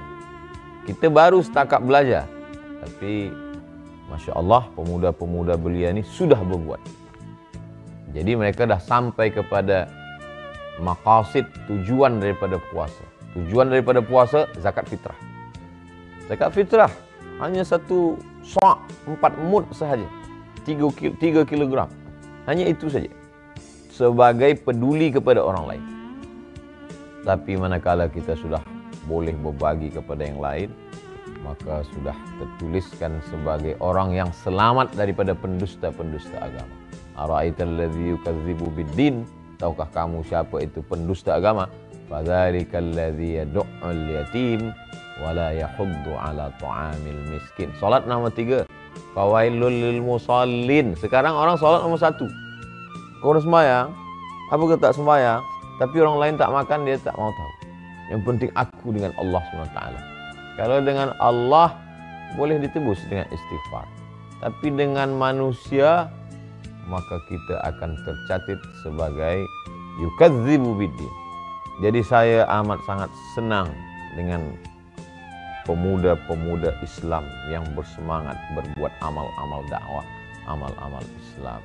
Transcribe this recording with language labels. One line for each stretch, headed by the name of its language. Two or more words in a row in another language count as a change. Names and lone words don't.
Malay: Kita baru setakat belajar, tapi
Arabic: ما شاء الله,
Malay: pemuda-pemuda belia ni sudah berbuat. Jadi mereka dah sampai kepada maqasid, tujuan daripada puasa. Tujuan daripada puasa, zakat fitrah. Zakat fitrah hanya satu sa', 4 mud sahaja, 3 kilogram. Hanya itu saja, sebagai peduli kepada orang lain. Tapi manakala kita sudah boleh berbagi kepada yang lain, maka sudah tertuliskan sebagai orang yang selamat daripada pendusta-pendusta agama.
Arabic: أرأيت الذي يكذب بالدين,
Malay: tahukah kamu siapa itu pendusta agama?
Arabic: فذلك الذي يدع اليتيم ولا يحض على طعام المسكين.
Malay: Salat nombor 3,
Arabic: فويل للمصلين.
Malay: Sekarang orang salat nombor 1. Kau dah sembahyang, apa ke tak sembahyang, tapi orang lain tak makan, dia tak mau tahu. Yang penting aku dengan Allah SWT. Kalau dengan Allah boleh ditebus dengan istighfar, tapi dengan manusia maka kita akan tercatat sebagai
Arabic: يكذب بالدين.
Malay: Jadi saya amat sangat senang dengan pemuda-pemuda Islam yang bersemangat berbuat amal-amal dakwah, amal-amal Islam.